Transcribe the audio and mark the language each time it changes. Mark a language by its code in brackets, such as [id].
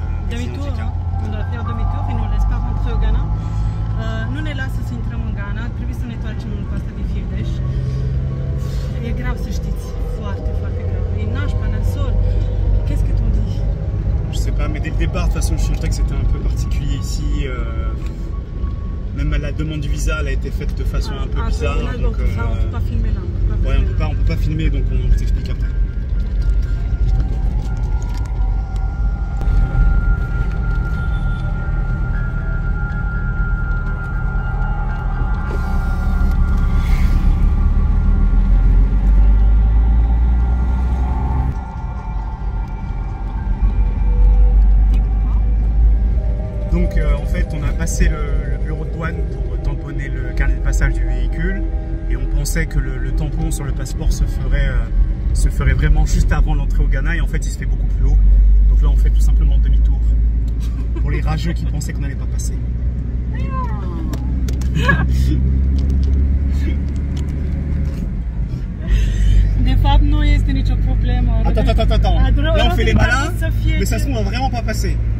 [fr] Demi-tour, on doit faire demi-tour, ils ne laissent pas rentrer au Ghana. [ro] Nu ne lasă să intrăm în Ghana, trebuie să ne întoarcem în coasta de Fildeș. E grav să știți, foarte, foarte grav. E nașpa, nasol. [fr] Qu'est-ce que tu dis? Je sais pas, mais dès le départ, de toute façon, je sentais que c'était un peu particulier ici. Même la demande du visa, elle a été faite de façon un peu bizarre. Donc, on peut pas filmer là. Ouais, on peut pas filmer, donc on t'explique après. Donc en fait on a passé le bureau de douane pour tamponner le carnet de passage du véhicule et on pensait que le tampon sur le passeport se ferait vraiment juste avant l'entrée au Ghana et en fait il se fait beaucoup plus haut. Donc là on fait tout simplement demi-tour pour les rageux qui pensaient qu'on n'allait pas passer. [ro] De fapt nu este nicio problemă. [fr] Attends. Là on fait les malins, mais ça se trouve on va vraiment pas passer.